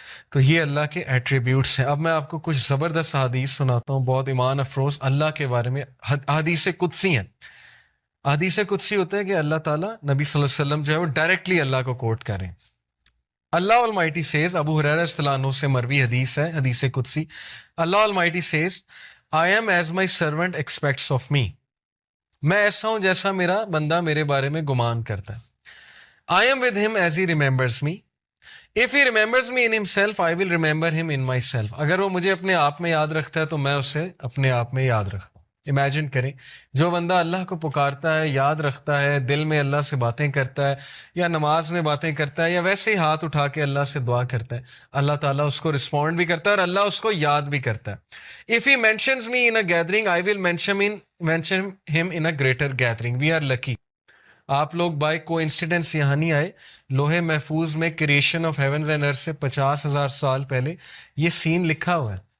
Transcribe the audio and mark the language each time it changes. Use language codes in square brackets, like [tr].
[ur] تو یہ اللہ کے ایٹریبیوٹس ہیں. اب میں آپ کو کچھ زبردست حدیث سناتا ہوں, بہت ایمان افروز اللہ کے بارے میں. حدیث قدسی ہیں. حدیث قدسی ہوتا ہے کہ اللہ تعالیٰ نبی صلی اللہ علیہ وسلم جو ہے وہ ڈائریکٹلی اللہ کو کوٹ کریں. اللہ [en] Almighty says, [ur] ابو ہریرہ رضی اللہ عنہ سے مروی حدیث ہے, حدیث قدسی. [en] اللہ Almighty says, I am as my servant expects of me. [ur] میں ایسا ہوں جیسا میرا بندہ میرے بارے میں گمان کرتا ہے. [en] I am with him as he remembers me. If he remembers me in himself, I will remember him in myself. [ur] اگر وہ مجھے اپنے آپ میں یاد رکھتا ہے تو میں اسے اپنے آپ میں یاد رکھتا ہوں. امیجن کریں, جو بندہ اللہ کو پکارتا ہے, یاد رکھتا ہے, دل میں اللہ سے باتیں کرتا ہے, یا نماز میں باتیں کرتا ہے, یا ویسے ہی ہاتھ اٹھا کے اللہ سے دعا کرتا ہے, اللہ تعالیٰ اس کو رسپونڈ بھی کرتا ہے اور اللہ اس کو یاد بھی کرتا ہے. [en] If he mentions me in a gathering, I will mention him in a greater gathering. We are lucky. [ur] آپ لوگ بائی کو انسیڈنس یہاں نہیں آئے. لوہے محفوظ میں کریشن آف ہیونز اینڈ ارتھ سے 50,000 سال پہلے یہ سین لکھا ہوا ہے.